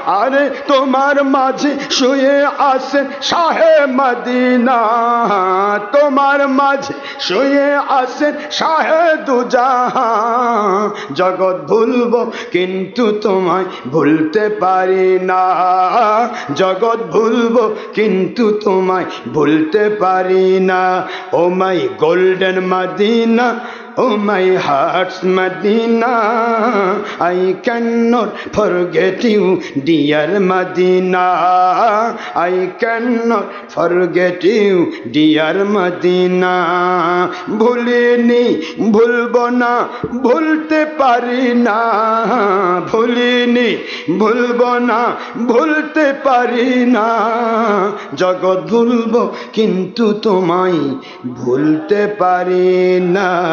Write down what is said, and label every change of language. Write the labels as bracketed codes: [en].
[bn] আরে তোমার মাঝে শুয়ে আছেন শাহে মদিনা, তোমার মাঝে শুয়ে আছেন শাহে দুজাহান, জগৎ ভুলবো কিন্তু তোমায় ভুলতে পারি না, জগৎ ভুলবো কিন্তু তোমায় ভুলতে পারি না। [en] Oh my golden Medina, oh my heart's Medina, I cannot forget you, dear Medina, I cannot forget you, dear Medina. [bn] ভুলিনি ভুলবো না ভুলতে পারি না, ভুলিনি ভুলবো না ভুলতে পারি না, জগৎ ভুলবো কিন্তু তোমায় ভুলতে পারি না।